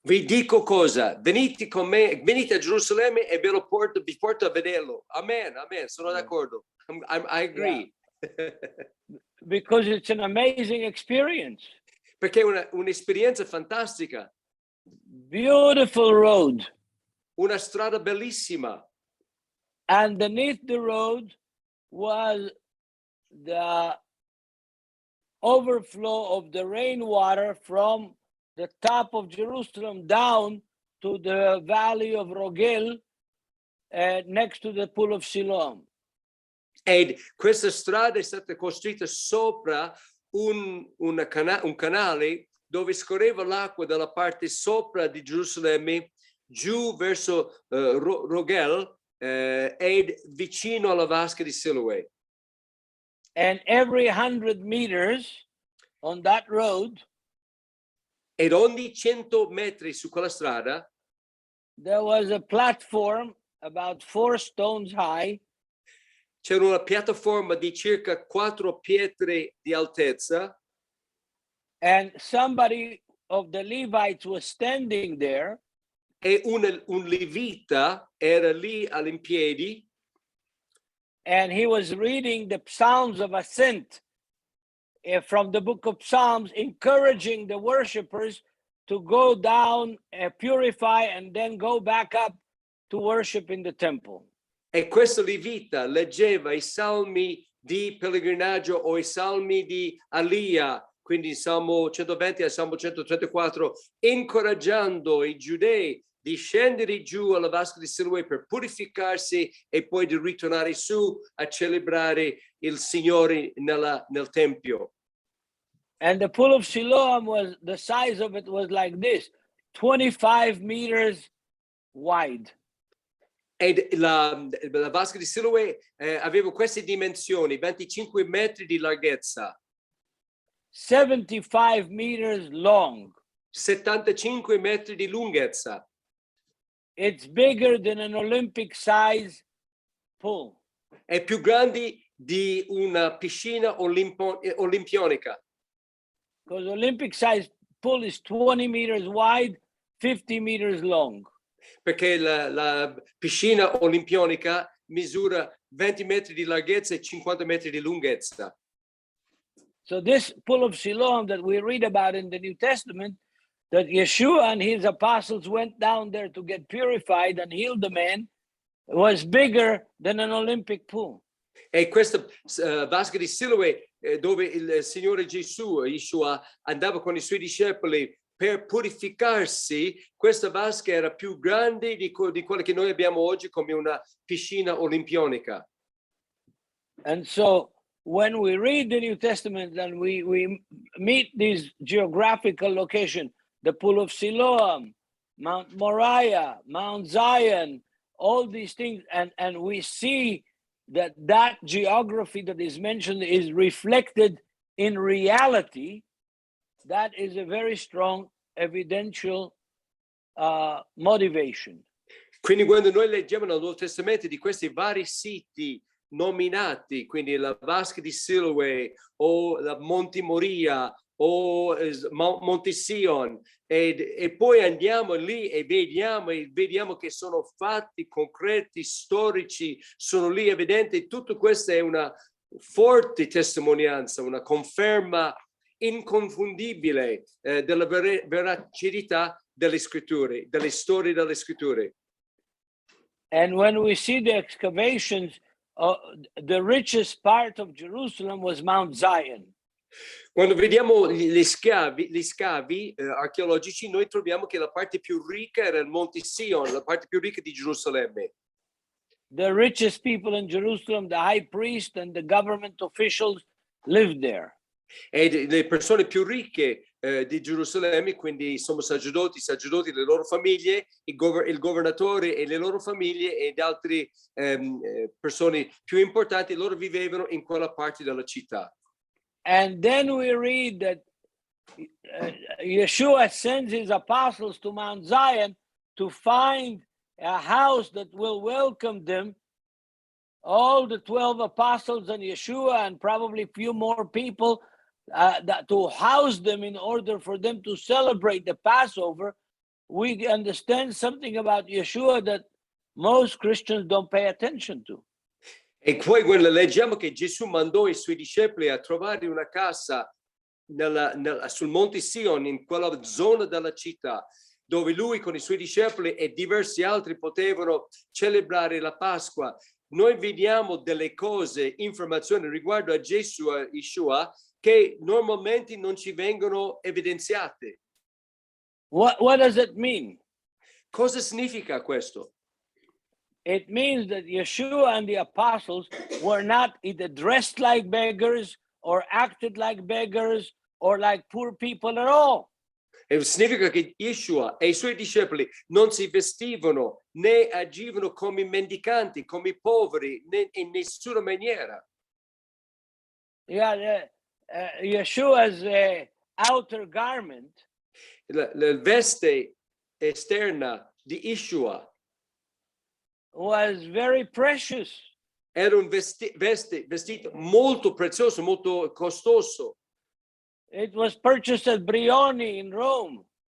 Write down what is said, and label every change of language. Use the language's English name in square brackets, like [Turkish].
[Italian] Vi dico cosa, venite con me, venite a Gerusalemme e vi porto a vederlo. Amen, sono d'accordo. [English] I agree. Yeah. Because it's an amazing experience. [Italian] Perché è un'esperienza fantastica. [English] Beautiful road. [Italian] Una strada bellissima. [English] Underneath the road was the overflow of the rainwater from the top of Jerusalem down to the valley of Rogel, next to the pool of Siloam. [Italian] Ed questa strada è stata costruita sopra un canale dove scorreva l'acqua dalla parte sopra di Gerusalemme giù verso Rogel ed vicino alla vasca di Siloe. [English] And every 100 meters on that road, [Italian] ed ogni 100 metri su quella strada, [English] there was a platform about 4 stones high. [Italian] C'era una piattaforma di circa 4 pietre di altezza. [English] And somebody of the Levites was standing there. [Italian] E un levita era lì all'impiedi. [English] And he was reading the Psalms of Ascent from the book of Psalms, encouraging the worshipers to go down, purify, and then go back up to worship in the temple. [Italian] E questo levita leggeva i salmi di pellegrinaggio o i salmi di Alia, quindi Salmo 120 e Salmo 134, incoraggiando i giudei di scendere giù alla vasca di Siloe per purificarsi e poi di ritornare su a celebrare il Signore nel Tempio. [English] And the pool of Siloam was, the size of it was like this, 25 meters wide. [Italian] E la vasca di Siloe aveva queste dimensioni, 25 metri di larghezza, [English] 75 meters long. [Italian] 75 metri di lunghezza. [English] It's bigger than an Olympic size pool. [Italian] È più grande di una piscina olimpionica. [English] Because Olympic size pool is 20 meters wide, 50 meters long. [Italian] Perché la piscina olimpionica misura 20 metri di larghezza e 50 metri di lunghezza. [English] So this pool of Siloam that we read about in the New Testament, that Yeshua and his apostles went down there to get purified and heal the man, was bigger than an Olympic pool. [Italian] E questa vasca di Siloe, dove il Signore Gesù, Yeshua, andava con i suoi discepoli per purificarsi, questa vasca era più grande di quella che noi abbiamo oggi come una piscina olimpionica. [English] And so when we read the New Testament and we meet these geographical locations, the Pool of Siloam, Mount Moriah, Mount Zion, all these things, and we see that geography that is mentioned is reflected in reality, that is a very strong evidential motivation. [Italian] Quindi quando noi leggiamo nel Nuovo Testamento di questi vari siti nominati, quindi la vasca di Siloe o la Monte Moria o Monte Sion, e poi andiamo lì e vediamo che sono fatti concreti, storici, sono lì evidenti. Tutto questo è una forte testimonianza, una conferma inconfondibile della veracità delle scritture, delle storie delle scritture. [English] And when we see the excavations, the richest part of Jerusalem was Mount Zion. [Italian] Quando vediamo gli scavi archeologici, noi troviamo che la parte più ricca era il Monte Sion, la parte più ricca di Gerusalemme. [English] The richest people in Jerusalem, the high priest and the government officials lived there. [Italian] E le persone più ricche di Gerusalemme, quindi i sacerdoti, le loro famiglie, il governatore e le loro famiglie ed altre persone più importanti, loro vivevano in quella parte della città. [English] And then we read that Yeshua sends his apostles to Mount Zion to find a house that will welcome them. All the 12 apostles and Yeshua and probably a few more people to house them in order for them to celebrate the Passover. We understand something about Yeshua that most Christians don't pay attention to. [Italian] E poi quando leggiamo che Gesù mandò i suoi discepoli a trovare una casa sul Monte Sion, in quella zona della città, dove lui con i suoi discepoli e diversi altri potevano celebrare la Pasqua, noi vediamo delle cose, informazioni riguardo a Gesù, a Yeshua, che normalmente non ci vengono evidenziate. [English] What does it mean? [Italian] Cosa significa questo? [English] It means that Yeshua and the apostles were not either dressed like beggars or acted like beggars or like poor people at all. [Italian] E significa che Yeshua e i suoi discepoli non si vestivano né agivano come mendicanti, come poveri, in nessuna maniera. [English] Yeah, Yeshua's outer garment, [Italian] La veste esterna di Yeshua [English] was very precious. [Italian] era un vestito molto prezioso, molto costoso. [English] It was purchased at Brioni in Rome.